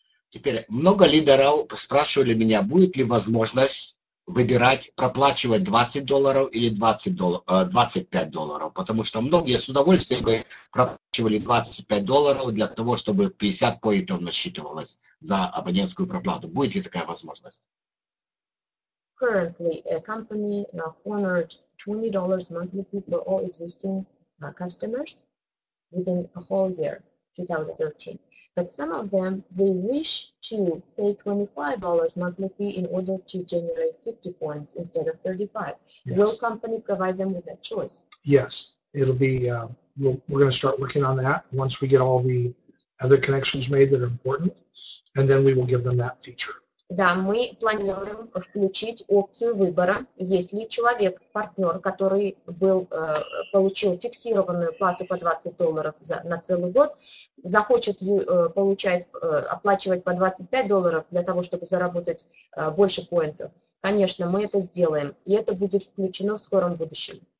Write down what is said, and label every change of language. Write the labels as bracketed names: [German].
[Russian] Теперь много лидеров спрашивали меня, будет ли возможность выбирать, проплачивать $20 или $25, потому что многие с удовольствием бы проплачивали $25 для того, чтобы 50 поинтов насчитывалось за абонентскую проплату. Будет ли такая возможность? [English] Currently, a company honored $20 monthly fee for all existing customers within a whole year, 2013. But some of them, they wish to pay $25 monthly fee in order to generate 50 points instead of 35. Yes. Will company provide them with that choice? Yes, it'll be, we're going to start working on that once we get all the other connections made that are important. and then we will give them that feature. [Russian] Да, мы планируем включить опцию выбора, если человек, партнер, который получил фиксированную плату по $20 на целый год, захочет оплачивать по $25 для того, чтобы заработать больше поинтов, конечно, мы это сделаем, и это будет включено в скором будущем.